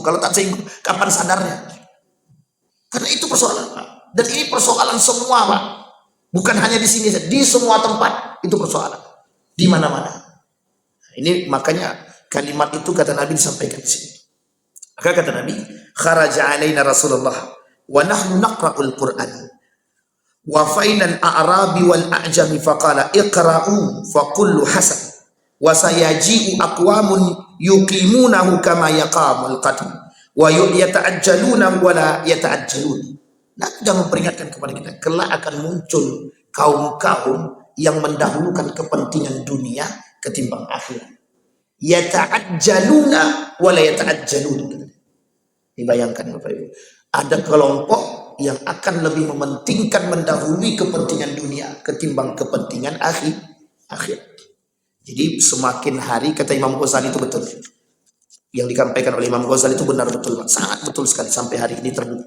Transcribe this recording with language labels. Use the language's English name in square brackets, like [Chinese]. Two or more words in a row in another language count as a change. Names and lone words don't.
[Indonesian] Kalau tak singgung, kapan sadarnya? Karena itu persoalan Pak. Dan ini persoalan semua Pak. Bukan hanya di sini, di semua tempat itu persoalan. Di mana-mana. Ini makanya kalimat itu kata Nabi disampaikan di sini. Maka kata Nabi, [Arabic] خرج علينا رسول الله ونحن نقرأ القرآن. وفينا الأعرابي والأعجمي فقال اقرؤوا فكل حسن. وسيجيء أقوام يقيمونه كما يقام القدح. ويتعجلون ولا يتعجلون. [Indonesian] Nah, sudah memperingatkan kepada kita, kelak akan muncul kaum-kaum yang mendahulukan kepentingan dunia ketimbang akhirat. [Arabic] يتعجلون ولا يتعجلون. [Indonesian] Dibayangkan Bapak Ibu, ada kelompok yang akan lebih mementingkan mendahului kepentingan dunia ketimbang kepentingan akhirat. Jadi semakin hari, kata Imam Ghazali itu betul. Yang disampaikan oleh Imam Ghazali itu benar betul, sangat betul sekali, sampai hari ini terbukti.